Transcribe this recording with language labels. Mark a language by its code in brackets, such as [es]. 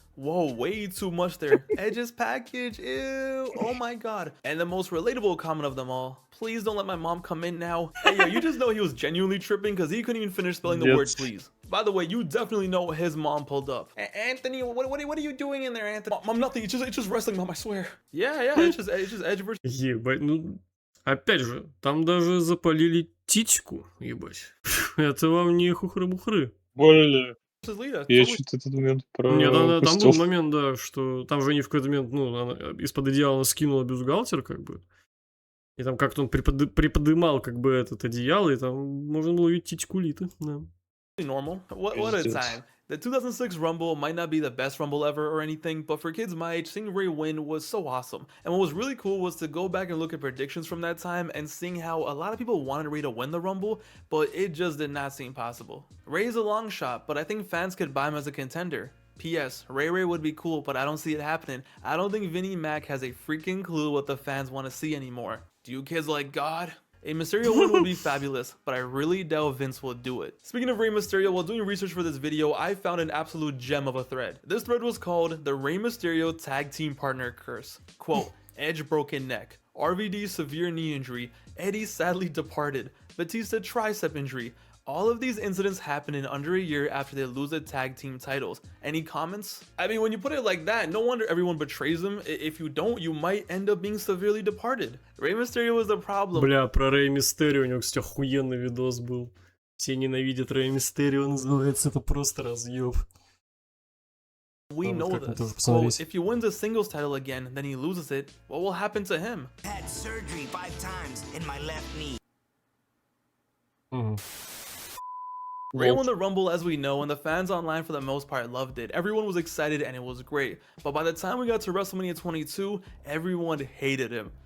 [en] Whoa, way too much there. Edge's package, ew, oh my god. And the most relatable comment of them all, please don't let my mom come in now. Hey yo, you just know he was genuinely tripping because he couldn't even finish spelling the word please. By the way, you definitely know his mom pulled up. Anthony, what are you doing in there, Anthony? Mom, nothing, it's just wrestling, mom, I swear. Yeah, it's just Edge versus... [ru] Ебать, ну, опять же, там даже запалили титьку, ебать. Это вам не хухры-бухры. Более. Lita. Я что-то этот момент Нет, там был пропустил. момент, да, что там же они в какой-то момент, ну, она из-под одеяла скинула бюстгальтер, как бы. И там как-то он приподымал, как бы, этот одеяло, и там можно было увидеть титьку Литы, да. [en] Normal. What a time. The 2006 Rumble might not be the best Rumble ever or anything, but for kids my age, seeing Ray win was so awesome. And what was really cool was to go back and look at predictions from that time and seeing how a lot of people wanted Ray to win the Rumble, but it just did not seem possible. Ray is a long shot, but I think fans could buy him as a contender. P.S. Ray would be cool, but I don't see it happening. I don't think Vinnie Mac has a freaking clue what the fans want to see anymore. Do you kids like God? A Mysterio win would be fabulous, but I really doubt Vince will do it. Speaking of Rey Mysterio, while doing research for this video, I found an absolute gem of a thread. This thread was called the Rey Mysterio Tag Team Partner Curse. Quote, Edge broken neck, RVD severe knee injury, Eddie sadly departed, Batista tricep injury. All of these incidents happen in under a year after they lose the tag team titles. Any comments? I mean, when you put it like that, no wonder everyone betrays him. If you don't, you might end up being severely departed. Rey Mysterio was the problem. [ru] Бля, про Рэй Мистерио у него, кстати, охуенный видос был. Все ненавидят Рэй Мистерио, называется, это просто разъеб. [en] We know this. So if he wins a singles title again, then he loses it, what will happen to him? Had surgery 5 times in my left knee. Ray won the Rumble as we know, and the fans online for the most part loved it. Everyone was excited and it was great. But by the time we got to WrestleMania 22, everyone hated him.